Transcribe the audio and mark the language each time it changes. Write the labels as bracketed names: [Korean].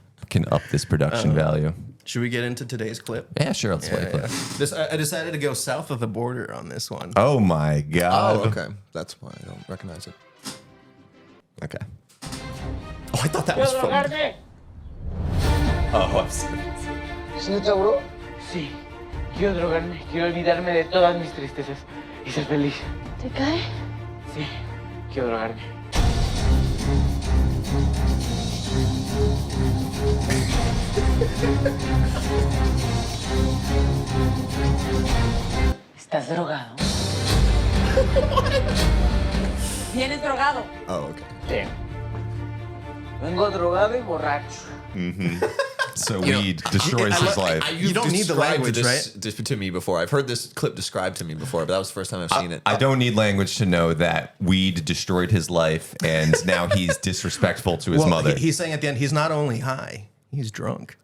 [English] Can up this production value. Should we get into today's clip? Yeah, sure. Let's play. I decided to go south of the border on this one. Oh my god. Oh, okay. That's why I don't recognize it. Okay. Oh, I thought that was from. Oh, I'm sorry. [Spanish] ¿Es neta, bro? Sí. Quiero drogarme, quiero olvidarme de todas mis tristezas y ser feliz. ¿Te cae? Sí, quiero drogarme. ¿Estás drogado? ¿Vienes drogado? [English] Oh, okay. [Spanish] Sí. Vengo drogado y borracho. [English] So weed destroys his life. You don't need the language, this to me before. I've heard this clip described to me before, but that was the first time I've seen it. I don't need language to know that weed destroyed his life, and now he's disrespectful to his Well, mother. he's saying at the end, he's not only high, he's drunk.